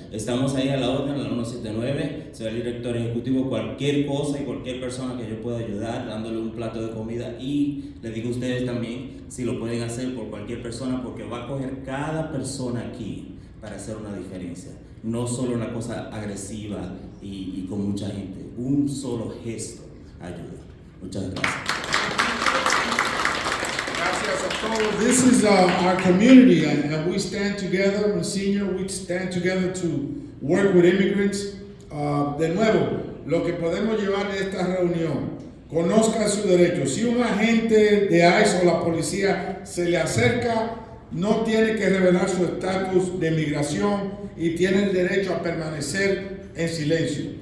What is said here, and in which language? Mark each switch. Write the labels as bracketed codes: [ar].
[es] Estamos ahí a la orden, a la 179, soy el director ejecutivo, cualquier cosa y cualquier persona que yo pueda ayudar, dándole un plato de comida, y les digo a ustedes también, si lo pueden hacer por cualquier persona, porque va a coger cada persona aquí para hacer una diferencia. No solo una cosa agresiva y con mucha gente, un solo gesto ayuda. Muchas gracias. Gracias a todos. [en] This is our community, and we stand together. Monsignor, we stand together to work with immigrants. [es] De nuevo, lo que podemos llevar de esta reunión, conozcan sus derechos. Si un agente de ICE o la policía se le acerca, no tiene que revelar su estatus de migración y tiene el derecho a permanecer en silencio.